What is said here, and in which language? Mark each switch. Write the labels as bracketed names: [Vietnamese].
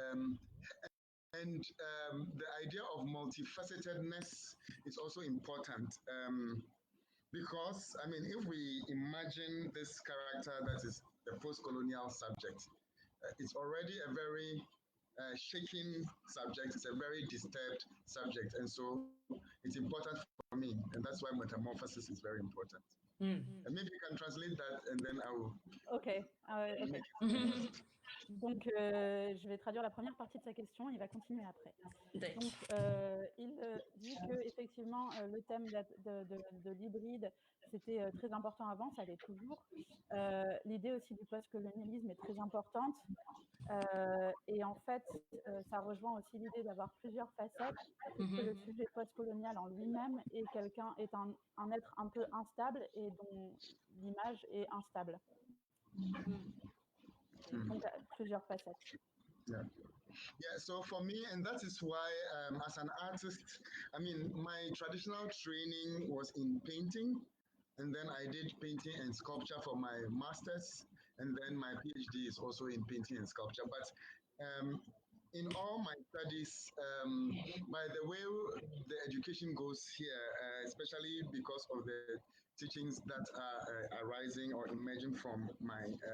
[English] And the idea of multifacetedness is also important because, I mean, if we imagine this character that is a post-colonial subject, it's already a very shaking subject, it's a very disturbed subject, and so it's important for me, and that's why metamorphosis is very important. Mm. And maybe you can translate that, and then I will. Ok. Ok. [French] Donc, je vais traduire la première partie de sa question. Il va continuer après. Donc, il dit que effectivement, le thème de l'hybride, c'était très important avant, ça l'est toujours. L'idée aussi du post-colonialisme est très importante. Et en fait, ça rejoint aussi l'idée d'avoir plusieurs facettes, que le sujet post-colonial en lui-même est un être un peu instable et dont l'image est instable. Donc, plusieurs facettes. [English] Yeah. Yeah, so for me, and that is why, as an artist, I mean, my traditional training was in painting, and then I did painting and sculpture for my master's, and then my PhD is also in painting and sculpture. But in all my studies, by the way the education goes here, especially because of the teachings that are arising or emerging from my